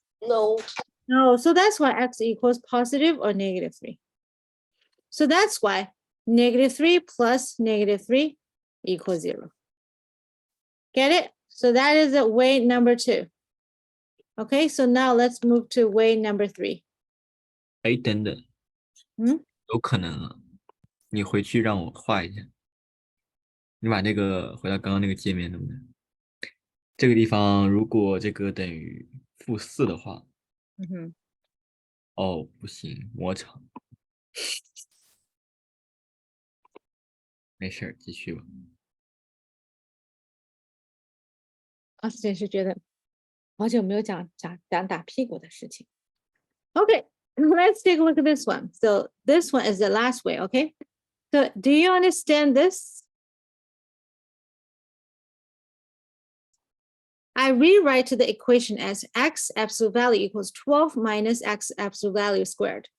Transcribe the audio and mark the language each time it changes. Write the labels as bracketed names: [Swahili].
[English] No. No, so that's why x equals positive or -3. So that's why -3 plus -3 equals 0. Get it? So that is the way number 2. Okay, so now let's move to way number 3. [Chinese] 哎，等等，有可能啊，你回去让我画一下，你把那个回到刚刚那个界面，能不能？这个地方如果这个等于-4的话，哦，不行，磨长，没事儿，继续吧。啊，真是觉得好久没有讲打屁股的事情。 [English] Okay, let's take a look at this one. So this one is the last way, okay? So do you understand this? I rewrite the equation as x absolute value equals 12 minus x absolute value squared.